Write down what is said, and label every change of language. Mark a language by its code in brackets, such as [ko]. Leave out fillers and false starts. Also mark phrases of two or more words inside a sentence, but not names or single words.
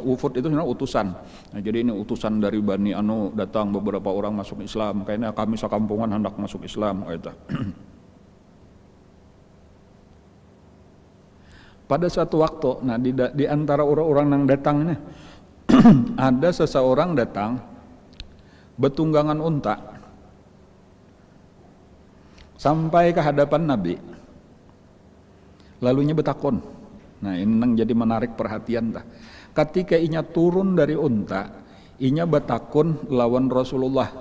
[id] Wufud itu sebenarnya utusan. Nah, jadi ini utusan dari Bani Anu datang beberapa orang masuk Islam. Kayaknya kami sekampungan hendak masuk Islam. Gitu. Pada suatu waktu, nah di antara orang-orang yang datang ini ada seseorang datang betunggangan unta sampai ke hadapan Nabi. [bjn] Lalunya betakon. [id] Nah, ini jadi menarik perhatian tah. Ketika inya turun dari unta, [bjn] inya betakun lawan Rasulullah.